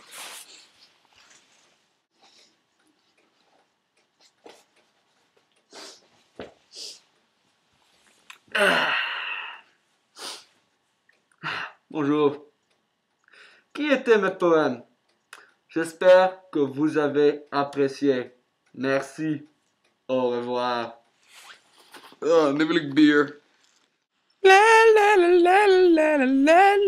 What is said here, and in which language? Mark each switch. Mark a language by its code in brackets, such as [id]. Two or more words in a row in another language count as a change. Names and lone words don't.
[fr] Bonjour. Qui étaient mes poèmes? J'espère que vous avez apprécié. Merci. Au revoir. [nl] Nu wil ik bier. La la la la la la la.